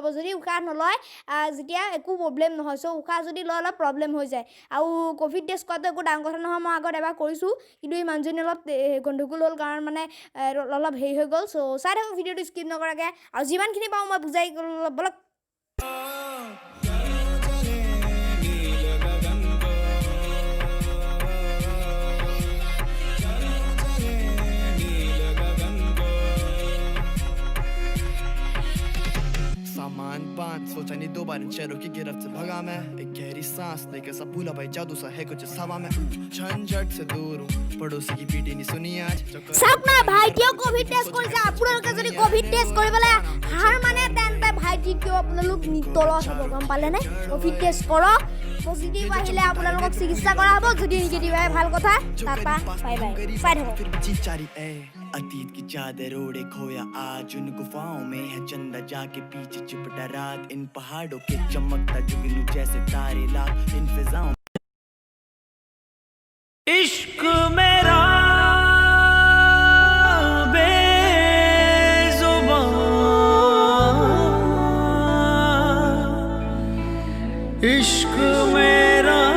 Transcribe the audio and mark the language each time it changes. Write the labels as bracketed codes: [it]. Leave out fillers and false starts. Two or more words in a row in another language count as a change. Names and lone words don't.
[as] যদি উশাহ নলয় যেতিয়া একো প্ৰব্লেম নহয়। চ' উশাহ যদি লয় অলপ প্ৰব্লেম হৈ যায়, আৰু [en] covid test [as] কৰাটো একো ডাঙৰ কথা নহয়। মই আগত এবাৰ কৰিছোঁ, কিন্তু এই মানুহজনী অলপ গণ্ডগোল হ'ল, কাৰণ মানে অলপ হেৰি হৈ গ'ল। চ' চাই থাকক ভিডিঅ'টো স্কিপ নকৰাকৈ, আৰু যিমানখিনি পাওঁ মই বুজাই বলক। [hi] सामान 5 सोचा नहीं 2 बार इन शहरों की गिरफ्त से भगा मैं, एक गहरी सांस लेकर सब भूला भाई जादू सा है कुछ हवा में, झंझट से दूर हूँ, पड़ोसी की पीटी नहीं सुनी आज। [as] চাওক না, ভাইটিও [en] covid test [as] কৰিছে। আপোনালোকে যদি [en] covid test [as] কৰিবলৈ হাৰ মানে, তেন্তে ভাইটিকেও আপোনালোক তলত হ'ব, গম পালেনে। [en] covid test [as] কৰক, পজিটিভ আহিলে আপোনালোকক চিকিৎসা কৰা হ'ব, যদি নিগেটিভ আহে ভাল কথা। তাৰপৰা বাই চাই থাকক। [hi] अतीत की चादर ओढ़े खोया आज उन गुफाओं में है चंदा जाके पीछे चिपटा रात, इन पहाड़ों के चमकता जुगनू जैसे तारे लाख, इन फिजाओं इश्क मेरा बेजुबान, इश्क मेरा